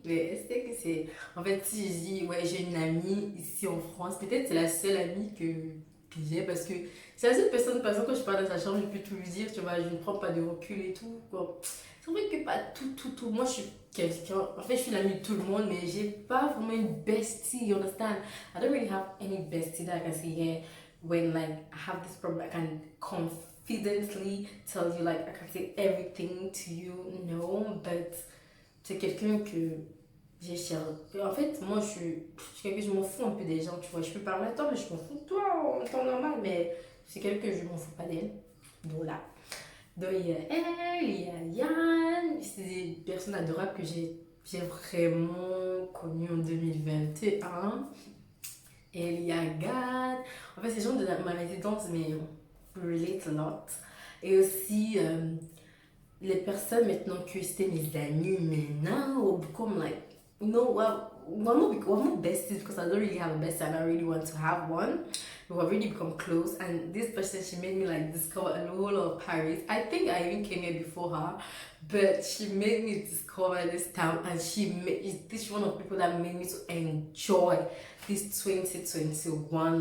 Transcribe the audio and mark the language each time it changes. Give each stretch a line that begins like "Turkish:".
French: Mais c'était que c'est. En fait, si je dis, ouais, j'ai une amie ici en France, peut-être c'est la seule amie que j'ai parce que c'est la seule personne, par exemple, quand je pars dans sa chambre, je peux tout lui dire, tu vois, je ne prends pas de recul et tout, quoi. C'est vrai que pas tout. Moi, je suis quelqu'un. En fait, je suis l'amie de tout le monde, mais j'ai pas vraiment une bestie,
English: you understand? I don't really have any bestie that I can say, yeah, when like I have this problem, I can confidently tell you, like, I can say everything to you, no, but
French: c'est quelqu'un que j'ai cher. En fait, moi, je m'en fous un peu des gens, tu vois. Je peux parler à toi, mais je m'en fous de toi en temps normal, mais c'est quelqu'un que je m'en fous pas d'elle. Donc là. Donc il y a elle, il y a Yann, c'est des personnes adorables que j'ai vraiment connues en 2021. Et il y a Gad. En fait, c'est gens de ma résidence, mais
English: relate a lot.
French: Et aussi, les personnes maintenant que c'était mes amis maintenant, ou
English: become like we're not besties because I don't really have a bestie and I really want to have one. We've already become close, and this person, she made me like discover a whole lot of Paris. I think I even came here before her, but she made me discover this town, and this one of the people that made me to enjoy this 2021.